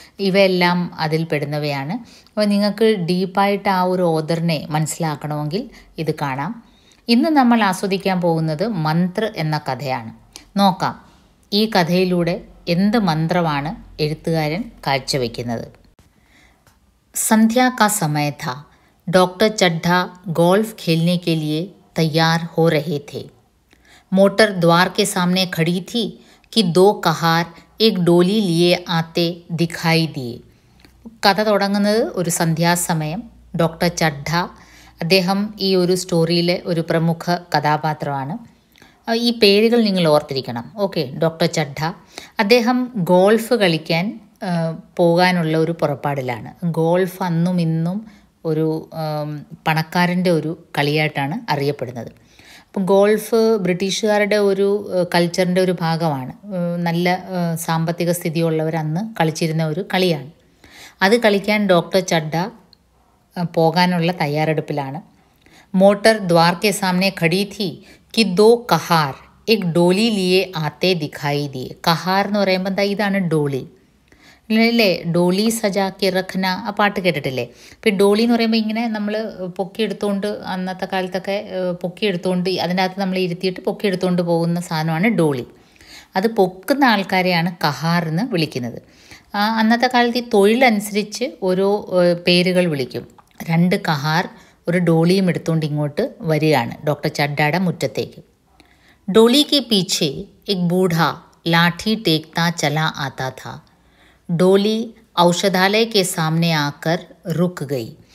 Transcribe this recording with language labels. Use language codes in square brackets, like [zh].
[ml] ഇവയെല്ലാം അതിൽ പെടുന്നവയാണ്. അപ്പോൾ നിങ്ങൾക്ക് ഡീപ്പായിട്ട് ആ ഒരു ഓഥറിനെ മനസ്സിലാക്കണമെങ്കിൽ ഇത് കാണാം. ഇന്ന് നമ്മൾ ആസ്വദിക്കാൻ പോകുന്നത് മന്ത്ര എന്ന കഥയാണ്. നോക്കാം ഈ കഥയിലൂടെ എന്ത് മന്ത്രമാണ് എഴുത്തുകാരൻ കാഴ്ചവെക്കുന്നത്. [hi] संध्या का समय था. डॉक्टर चड्ढा गोल्फ खेलने के लिए तैयार हो रहे थे. मोटर द्वार के सामने खड़ी थी कि दो कहार एक डोली लिए आते दिखाई दिए. [ml] കഥ തുടങ്ങുന്നത് ഒരു സന്ധ്യാസമയം. ഡോക്ടർ ചഡ്ഢ, അദ്ദേഹം ഈ ഒരു സ്റ്റോറിയിലെ ഒരു പ്രമുഖ കഥാപാത്രമാണ്. ഈ പേരുകൾ നിങ്ങൾ ഓർത്തിരിക്കണം. ഓക്കെ, ഡോക്ടർ ചഡ്ഢ അദ്ദേഹം ഗോൾഫ് കളിക്കാൻ പോകാനുള്ള ഒരു പുറപ്പാടിലാണ്. ഗോൾഫ് അന്നും ഇന്നും ഒരു പണക്കാരൻ്റെ ഒരു കളിയായിട്ടാണ് അറിയപ്പെടുന്നത്. അപ്പം ഗോൾഫ് ബ്രിട്ടീഷുകാരുടെ ഒരു കൾച്ചറിൻ്റെ ഒരു ഭാഗമാണ്. നല്ല സാമ്പത്തിക സ്ഥിതിയുള്ളവർ അന്ന് കളിച്ചിരുന്ന ഒരു കളിയാണ്. അത് കളിക്കാൻ ഡോക്ടർ ചഡ്ഢ പോകാനുള്ള തയ്യാറെടുപ്പിലാണ്. [hi] മോട്ടർ ദ്വാർ കെ സാമനെ ഖടി थी कि दो कहार एक डोली लिए आते दिखाई दिए. [ml] കഹാർ എന്ന് പറയുമ്പോൾ എന്താ, ഇതാണ് ഡോളി അല്ലേ? ഡോളി സജാക്കി റഖ്ന, ആ പാട്ട് കേട്ടിട്ടില്ലേ? ഇപ്പോൾ ഡോളി എന്ന് പറയുമ്പോൾ ഇങ്ങനെ നമ്മൾ പൊക്കിയെടുത്തുകൊണ്ട്, അന്നത്തെ കാലത്തൊക്കെ പൊക്കിയെടുത്തുകൊണ്ട് അതിൻ്റെ അകത്ത് നമ്മൾ ഇരുത്തിയിട്ട് പൊക്കിയെടുത്തുകൊണ്ട് പോകുന്ന സാധനമാണ് ഡോളി. അത് പൊക്കുന്ന ആൾക്കാരെയാണ് കഹാർ എന്ന് വിളിക്കുന്നത്. അന്നത്തെ കാലത്ത് ഈ തൊഴിലനുസരിച്ച് ഓരോ പേരുകൾ വിളിക്കും. രണ്ട് കഹാർ ഒരു ഡോളിയും എടുത്തുകൊണ്ട് ഇങ്ങോട്ട് വരികയാണ് ഡോക്ടർ ചഡ്ഡയുടെ മുറ്റത്തേക്ക്. [hi] ഡോളി के पीछे एक बूढ़ा लाठी टेकता चला आता था. ഡോളി ഔഷധാലയ के सामने आकर रुक गई.